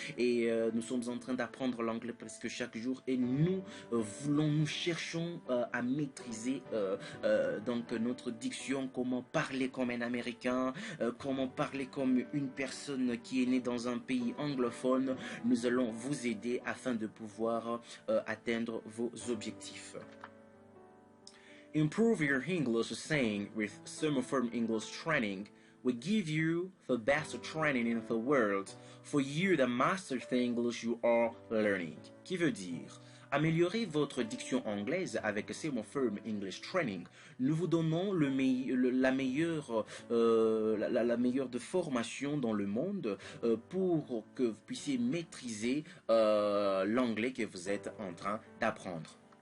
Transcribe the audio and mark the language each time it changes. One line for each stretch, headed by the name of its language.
French: Et nous sommes en train d'apprendre l'anglais presque chaque jour et nous nous cherchons à maîtriser donc notre diction, comment parler comme un Américain, comment parler comme une personne qui est née dans un pays anglophone. Nous allons vous aider afin de pouvoir atteindre vos objectifs.
English: Improve your English saying with Summerform English Training. We give you the best training in the world for you to master the English you are learning.
French: Qui veut dire, améliorer votre diction anglaise avec Summerform English Training. Nous vous donnons la meilleure de formation dans le monde pour que vous puissiez maîtriser l'anglais que vous êtes en train d'apprendre.